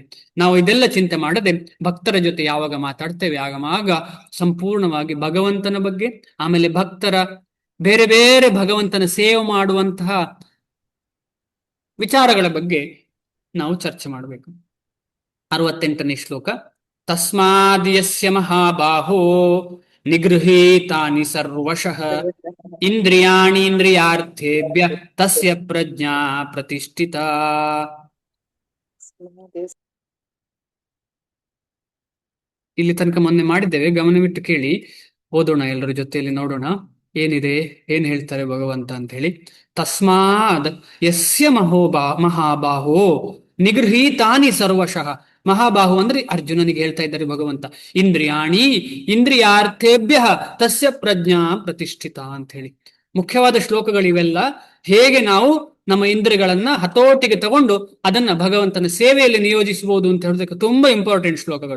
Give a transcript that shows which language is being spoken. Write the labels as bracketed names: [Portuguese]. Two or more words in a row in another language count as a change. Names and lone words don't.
[Kannada] ನಾವು ಇದೆಲ್ಲ ಚಿಂತೆ ಮಾಡದೆ ಭಕ್ತರ ಜೊತೆ ಯಾವಾಗ ಮಾತಾಡ್ತೇವೆ ಆಗ ಸಂಪೂರ್ಣವಾಗಿ ಭಗವಂತನ ಬಗ್ಗೆ, ಆಮೇಲೆ ಭಕ್ತರ ಬೇರೆ ಬೇರೆ ಭಗವಂತನ ಸೇವೆ ಮಾಡುವಂತಹ ವಿಚಾರಗಳ ಬಗ್ಗೆ ನಾವು ಚರ್ಚೆ ಮಾಡಬೇಕು. 68ನೇ ಶ್ಲೋಕ. [Sanskrit] ತಸ್ಮಾದ್ಯಸ್ಯ ಮಹಾಬಾಹೋ ನಿಗೃಹೀತಾನಿ ಸರ್ವಶಃ ಇಂದ್ರಿಯಾಣೀಂದ್ರಿಯಾರ್ಥೇಭ್ಯ ತಸ್ಯ ಪ್ರಜ್ಞಾ ಪ್ರತಿಷ್ಠಿತಾ. [Kannada] ಇಲ್ಲಿ ತನಕ ಮೊನ್ನೆ ಮಾಡಿದ್ದೇವೆ, ಗಮನವಿಟ್ಟು ಕೇಳಿ. ಓದೋಣ, ಎಲ್ಲರ ಜೊತೆಯಲ್ಲಿ ನೋಡೋಣ ಏನಿದೆ, ಏನ್ ಹೇಳ್ತಾರೆ ಭಗವಂತ ಅಂತ ಹೇಳಿ. [Sanskrit] ತಸ್ಮಾದ್ ಯಸ್ಯ ಮಹಾಬಾಹೋ ನಿಗೃಹೀತಾನಿ ಸರ್ವಶಃ. [Kannada] ಮಹಾಬಾಹು ಅಂದ್ರೆ ಅರ್ಜುನನಿಗೆ ಹೇಳ್ತಾ ಇದ್ದಾರೆ ಭಗವಂತ. [Sanskrit] ಇಂದ್ರಿಯಾಣಿ ಇಂದ್ರಿಯಾರ್ಥೇಭ್ಯ ತಸ್ಯ ಪ್ರಜ್ಞಾ ಪ್ರತಿಷ್ಠಿತ [Kannada] ಅಂತ ಹೇಳಿ ಮುಖ್ಯವಾದ ಶ್ಲೋಕಗಳಿವೆಲ್ಲ. ಹೇಗೆ ನಾವು ನಮ್ಮ ಇಂದ್ರಿಯಗಳನ್ನ ಹತೋಟಿಗೆ ತಗೊಂಡು ಅದನ್ನ ಭಗವಂತನ ಸೇವೆಯಲ್ಲಿ ನಿಯೋಜಿಸಬಹುದು ಅಂತ ಹೇಳೋದಕ್ಕೆ ತುಂಬಾ ಇಂಪಾರ್ಟೆಂಟ್ ಶ್ಲೋಕಗಳು.